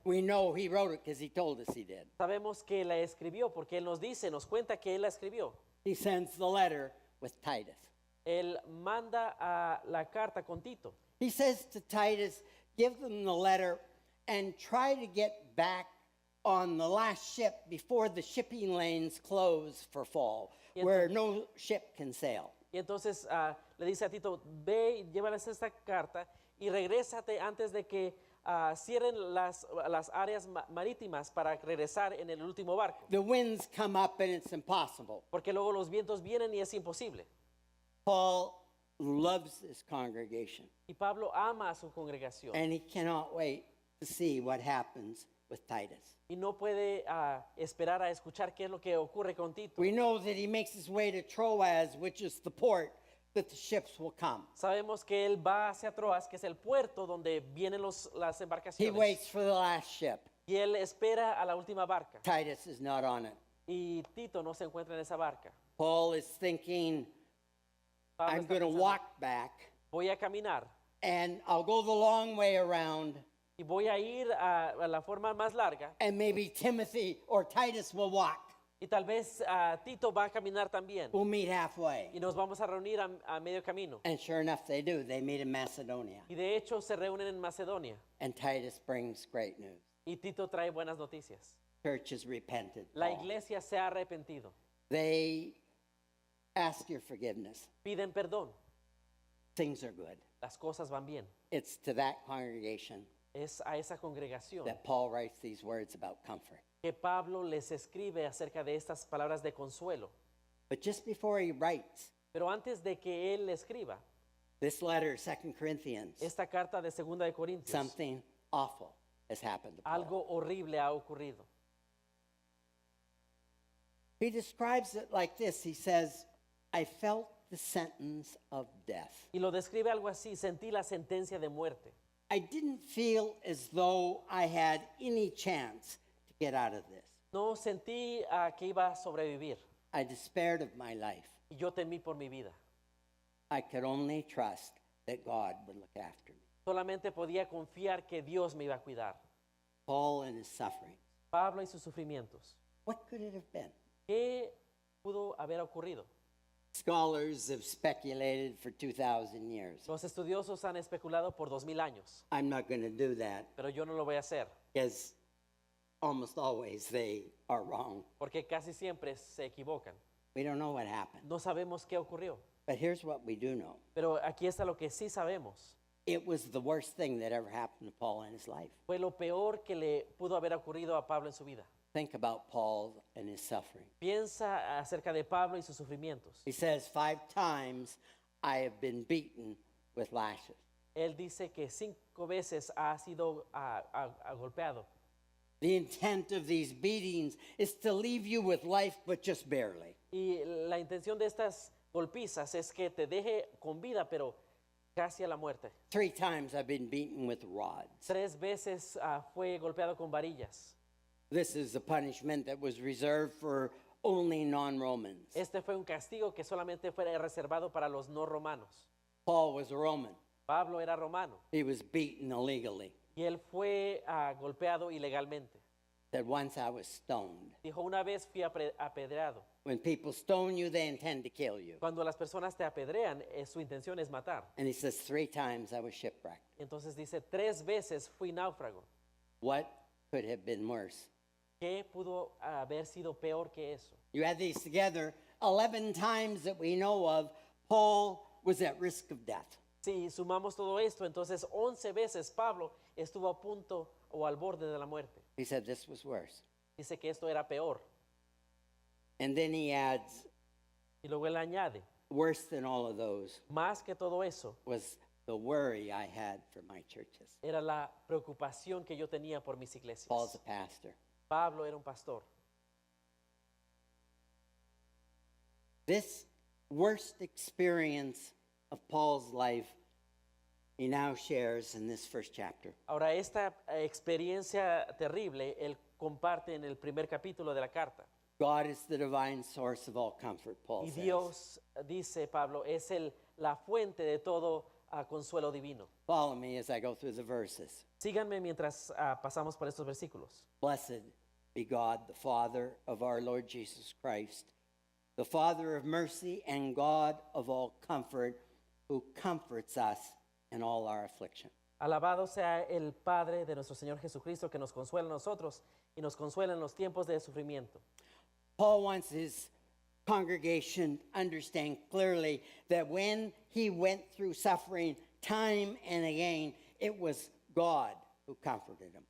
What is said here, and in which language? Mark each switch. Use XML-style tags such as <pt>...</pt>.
<en>We know he wrote it because he told us he did.</en> <es>Sabemos que la escribió porque él nos cuenta que él la escribió.</es> <en>He sends the letter with Titus.</en> <es>Él manda a la carta con Tito.</es> <en>He says to Titus, give them the letter and try to get back on the last ship before the shipping lanes close for fall, where no ship can sail.</en> <es>Y entonces le dice a Tito, ve y llévales esta carta y regrésate antes de que cierren las áreas marítimas para regresar en el último barco.</es> <en>The winds come up and it's impossible.</en> <es>Porque luego los vientos vienen y es imposible.</es> <en>Paul loves this congregation,</en> <es>Y Pablo ama a su congregación</es> <en>and he cannot wait to see what happens with Titus.</en> <es>y no puede esperar a escuchar qué es lo que ocurre con Tito.</es> <en>We know that he makes his way to Troas, which is the port that the ships will come.</en> <es>Sabemos que él va hacia Troas, que es el puerto donde vienen las</es> <en>He</en> <es>embarcaciones.</es> <en>waits for the last ship.</en> <es>Y él espera a la última barca.</es> <en>Titus is not on it.</en> <es>Y Tito no se encuentra en esa barca.</es> <en>Paul is thinking,</en> <es>Pablo</es> <en>I'm</en> <es>está</es> <en>going to</en> <es>pensando,</es> <en>walk back,</en> <es>voy a caminar</es> <en>and I'll go the long way around,</en> <es>y voy a ir a la forma más larga.</es> <en>and maybe Timothy or Titus will walk.</en> <es>Y tal vez Tito va a caminar también.</es> <en>We'll meet halfway.</en> <es>Y nos vamos a reunir a medio camino.</es> <en>And sure enough, they do. They meet in Macedonia.</en> <es>Y de hecho se reúnen en Macedonia.</es> <en>And Titus brings great news.</en> <es>Y Tito trae buenas noticias.</es> <en>Church has repented.</en> <es>La</es> <en>Paul.</en> <es>iglesia se ha arrepentido.</es> <en>They ask your forgiveness.</en> <es>Piden perdón.</es> <en>Things are good.</en> <es>Las cosas van bien.</es> <en>It's to that congregation</en> <es>Es a esa congregación</es> <en>that Paul writes these words about comfort.</en> <es>que Pablo les escribe acerca de estas palabras de consuelo.</es> <en>But just before he writes</en> <es>Pero antes de que él escriba</es> <en>this letter, 2 Corinthians,</en> <es>esta carta de 2 de Corintios,</es> <en>something awful has happened to Paul.</en> <es>algo horrible ha ocurrido.</es> <en>He describes it like this. He says, I felt the sentence of death.</en> <es>Y lo describe algo así, sentí la sentencia de muerte.</es> <en>I didn't feel as though I had any chance to get out of this.</en> <es>No sentí que iba a sobrevivir</es> <en>I despaired of my life.</en> <es>y yo temí por mi vida.</es> <en>I could only trust that God would look after me.</en> <es>Solamente podía confiar que Dios me iba a cuidar.</es> <en>Paul and his suffering.</en> <es>Pablo y sus sufrimientos.</es> <en>What could it have been?</en> <es>¿Qué pudo haber ocurrido?</es> <en>Scholars have speculated for 2,000 years.</en> <es>Los estudiosos han especulado por 2000 años,</es> <en>I'm not going to do that</en> <es>pero yo no lo voy a hacer</es> <en>because almost always they are wrong.</en> <es>porque casi siempre se equivocan.</es> <en>We don't know what happened.</en> <es>No sabemos qué ocurrió,</es> <en>But here's what we do know.</en> <es>pero aquí está lo que sí sabemos.</es> <en>It was the worst thing that ever happened to Paul in his life.</en> <es>Fue lo peor que le pudo haber ocurrido a Pablo en su vida.</es> <en>Think about Paul and his suffering.</en> <es>Piensa acerca de Pablo y sus sufrimientos.</es> <en>He says, 5 times I have been beaten with lashes.</en> <es>Él dice que 5 veces ha sido golpeado.</es> <en>The intent of these beatings is to leave you with life, but just barely.</en> <es>Y la intención de estas golpizas es que te deje con vida, pero casi a la muerte.</es> <en>3 times I've been beaten with rods.</en> <es>3 veces fue golpeado con varillas.</es> <en>This is a punishment that was reserved for only non-Romans.</en> <es>Este fue un castigo que solamente fue reservado para los no romanos.</es> <en>Paul was a Roman.</en> <es>Pablo era romano</es> <en>He was beaten illegally.</en> <es>y él fue golpeado ilegalmente.</es> <en>That once I was stoned.</en> <es>Dijo, una vez fui apedreado.</es> <en>When people stone you, they intend to kill you.</en> <es>Cuando las personas te apedrean, su intención es matar.</es> <en>And he says 3 times I was shipwrecked.</en> <es>Entonces dice, 3 veces fui náufrago.</es> <en>What could have been worse?</en> <es>¿Qué pudo haber sido peor que eso?</es> <en>You add these together, 11 times that we know of, Paul was at risk of death.</en> <es>Si sumamos todo esto, entonces 11 veces Pablo estuvo a punto o al borde de la muerte.</es> <en>He said this was worse.</en> <es>Dice que esto era peor.</es> <en>And then he adds,</en> <es>Y luego él añade,</es> <en>worse than all of those</en> <es>más que todo eso,</es> <en>was the worry I had for my churches.</en> <es>era la preocupación que yo tenía por mis iglesias.</es> <en>Paul's a pastor.</en> <es>Pablo era un pastor.</es> <en>This worst experience of Paul's life, he now shares in this first chapter.</en> <es>Ahora, esta experiencia terrible, él comparte en el primer capítulo de la carta.</es> <en>God is the divine source of all comfort, Paul</en> <es>Y</es> <en>says.</en> <es>Dios, dice Pablo, es la fuente de todo consuelo divino.</es> <en>Follow me as I go through the verses.</en> <es>Síganme mientras pasamos por estos versículos.</es> <en>Blessed be God, the Father of our Lord Jesus Christ, the Father of mercy and God of all comfort, who comforts us in all our affliction.</en> <es>Alabado sea el Padre de nuestro Señor Jesucristo, que nos consuela a nosotros y nos consuela en los tiempos de sufrimiento.</es> <en>Paul wants his congregation to understand clearly that when he went through suffering time and again, it was God who comforted him.</en>